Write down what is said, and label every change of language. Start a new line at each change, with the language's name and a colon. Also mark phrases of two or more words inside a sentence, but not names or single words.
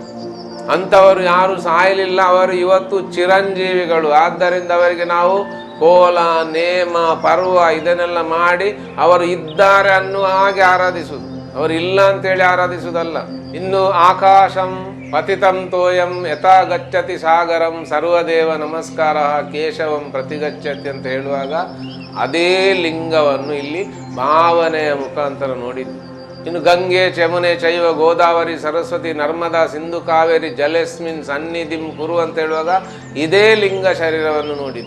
Kannada: ಅಂಥವರು ಯಾರು ಸಾಯಲಿಲ್ಲ, ಅವರು ಇವತ್ತು ಚಿರಂಜೀವಿಗಳು. ಆದ್ದರಿಂದ ಅವರಿಗೆ ನಾವು ಕೋಲ, ನೇಮ, ಪರ್ವ ಇದನ್ನೆಲ್ಲ ಮಾಡಿ ಅವರು ಇದ್ದಾರೆ ಅನ್ನುವ ಹಾಗೆ ಆರಾಧಿಸುವುದು, ಅವರು ಇಲ್ಲ ಅಂತೇಳಿ ಆರಾಧಿಸುವುದಲ್ಲ.
Sanskrit: ಇನ್ನು ಆಕಾಶಂ ಪತಿತಂ ತೋಯಂ ಯಥಾ ಗಚ್ಚತಿ ಸಾಗರಂ ಸರ್ವದೇವ ನಮಸ್ಕಾರ ಕೇಶವಂ ಪ್ರತಿಗಚ್ಚತಿ
Kannada: ಅಂತ ಹೇಳುವಾಗ ಅದೇ ಲಿಂಗವನ್ನು ಇಲ್ಲಿ ಭಾವನೆಯ ಮುಖಾಂತರ ನೋಡಿದ್ದು.
Sanskrit: ಇನ್ನು ಗಂಗೆ, ಚಮುನೆ, ಚೈವ, ಗೋದಾವರಿ, ಸರಸ್ವತಿ, ನರ್ಮದಾ, ಸಿಂಧು, ಕಾವೇರಿ ಜಲೆಸ್ಮಿನ್ ಸನ್ನಿಧಿಂ ಕುರು
Kannada: ಅಂತ ಹೇಳುವಾಗ ಇದೇ ಲಿಂಗ ಶರೀರವನ್ನು ನೋಡಿದ್ದು.